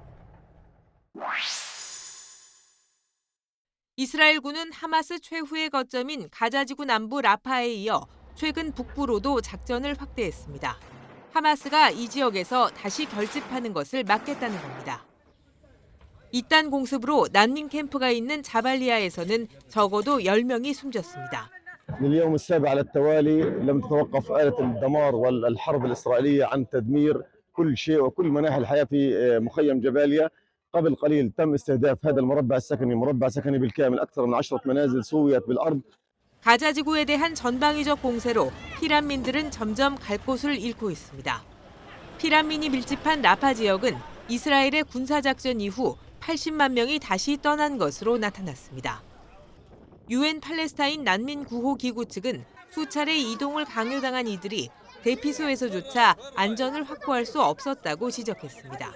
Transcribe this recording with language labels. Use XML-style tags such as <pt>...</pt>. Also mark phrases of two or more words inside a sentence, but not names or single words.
<ko>이스라엘군은 하마스 최후의 거점인 가자지구 남부 라파에 이어 최근 북부로도 작전을 확대했습니다. 하마스가 이 지역에서 다시 결집하는 것을 막겠다는 겁니다. 이딴 공습으로 난민 캠프가 있는 자발리아에서는 적어도 10명이 숨졌습니다.</ko> <ar>لليوم السابع على التوالي لم تتوقف آلة الدمار والحرب الإسرائيلية عن تدمير كل شيء وكل مناحي الحياة في مخيم جباليا. قبل قليل تم استهداف هذا المربع السكني، مربع سكني بالكامل، أكثر من 10 منازل سويت بالأرض.</ar> <ko>가자지구에 대한 전방위적 공세로 피난민들은 점점 갈 곳을 잃고 있습니다. 피난민이 밀집한 라파 지역은 이스라엘의 군사작전 이후 80만 명이 다시 떠난 것으로 나타났습니다. UN 팔레스타인 난민 구호 기구 측은 수차례 이동을 강요당한 이들이 대피소에서조차 안전을 확보할 수 없었다고 지적했습니다.</ko>